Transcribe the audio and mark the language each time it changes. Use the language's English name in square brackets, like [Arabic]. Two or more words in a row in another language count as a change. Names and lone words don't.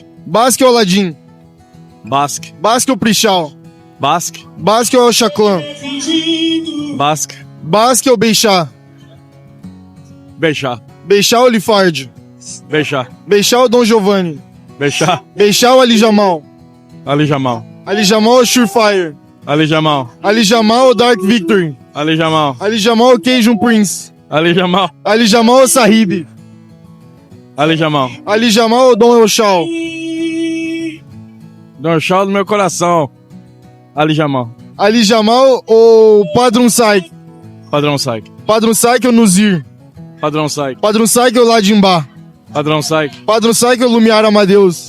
[Portuguese] Basque ou Aladdin? Basque. Basque ou Prichal? Basque. Basque ou Chaclan? Basque. Basque ou Beixá? Beixá. Beixá ou Lifard? Beixá. Beixá ou Dom Giovanni? Beixá. Beixá ou Ali Jamal? Ali Jamal. Ali Jamal ou Surefire? Ali Jamal. Ali Jamal ou Dark Victory? Ali Jamal. Ali Jamal ou Cajun Prince? Ali Jamal. Ali Jamal ou Sahib? Ali Jamal. Ali Jamal ou Dom Elchal? Dorchal do meu coração. Ali Jamal. Ali Jamal ou Padrão Saik? Padrão Saik. Padrão Saik ou Nuzir? Padrão Saik. Padrão Saik ou Ladimbá? Padrão Saik. Padrão Saik ou Lumiar Amadeus?